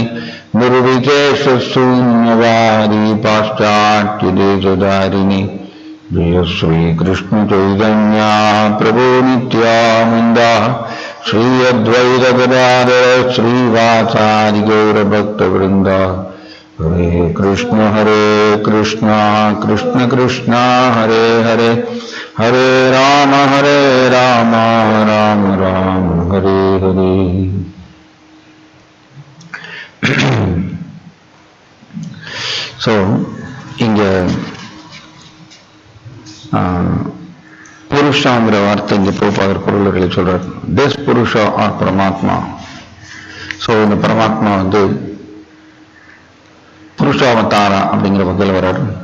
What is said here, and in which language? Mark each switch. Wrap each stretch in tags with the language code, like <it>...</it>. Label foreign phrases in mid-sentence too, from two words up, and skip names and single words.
<sa>Nirvikesha Sunyavadi Paschatya Desadharini Jaya Sri Krishna Chaitanya Prabhu Nityananda Sri Advaita Gadadhara Sri Vasari Gaura Bhakta Vrinda Hare Krishna Krishna Krishna Hare Hare Hare Rama Rama Rama Hare Hare.</sa> <ta>So, இங்க புருஷாங்கிற வார்த்தை இங்க போப்பாகிற பொருள்களை சொல்றார்.</ta> <en>திஸ் புருஷா ஆர் பரமாத்மா.</en> <ta>ஸோ இந்த பரமாத்மா வந்து புருஷாவதாரா அப்படிங்கிற வகையில் வர்றாரு.</ta>